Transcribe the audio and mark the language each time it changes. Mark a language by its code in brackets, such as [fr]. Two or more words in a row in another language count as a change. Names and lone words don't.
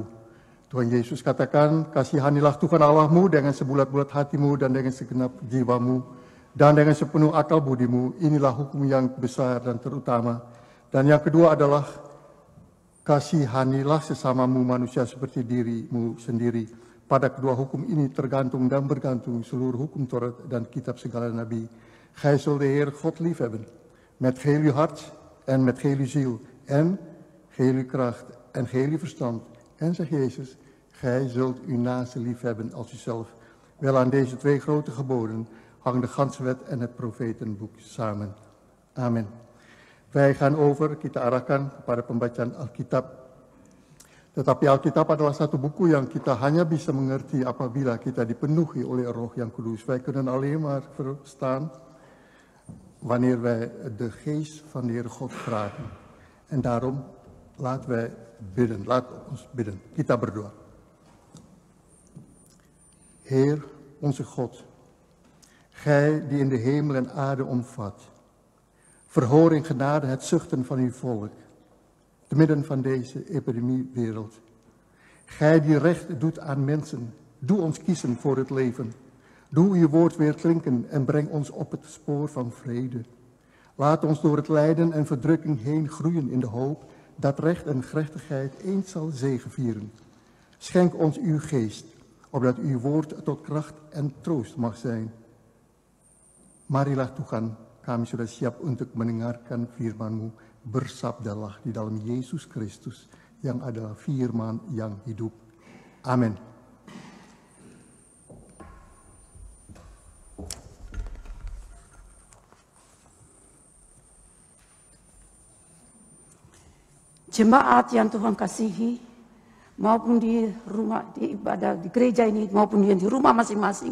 [id] Tuhan Yesus katakan, kasihanilah Tuhan Allahmu dengan sebulat-bulat hatimu dan dengan segenap jiwamu dan dengan sepenuh akal budimu. Inilah hukum yang besar dan terutama. Dan yang kedua adalah kasihanilah sesamamu manusia seperti dirimu sendiri. Pada kedua hukum ini tergantung dan bergantung seluruh hukum Taurat dan kitab segala nabi. [nl] Gij zult de Heer God liefhebben, met geheel uw hart en met geheel uw ziel en geheel uw kracht en geheel uw verstand. En zegt Jezus, gij zult uw naaste liefhebben als uzelf. Wel aan deze twee grote geboden hangen de ganse wet en het profetenboek samen. Amen. Wij gaan over, [id] kita arahkan kepada pembacaan Alkitab. Tetapi Alkitab adalah satu buku yang kita hanya bisa mengerti apabila kita dipenuhi oleh Roh yang Kudus. [nl] Wij kunnen alleen maar verstaan wanneer wij de geest van de Heere God vragen. En daarom laten wij bidden, laat ons bidden. [id] Kita berdoa. [nl] Heer, onze God, Gij die in de hemel en aarde omvat, verhoor in genade het zuchten van uw volk, te midden van deze epidemiewereld. Gij die recht doet aan mensen, doe ons kiezen voor het leven. Doe uw woord weer klinken en breng ons op het spoor van vrede. Laat ons door het lijden en verdrukking heen groeien in de hoop dat recht en gerechtigheid eens zal zegevieren. Schenk ons uw geest, opdat uw woord tot kracht en troost mag zijn. [id] Marilah Tuhan, kami sudah siap untuk mendengarkan firman-Mu. Bersabdalah di dalam Yesus Kristus yang adalah firman yang hidup. Amin. Jemaat yang Tuhan kasihi, maupun di rumah, di ibadah, di gereja ini, maupun di rumah masing-masing.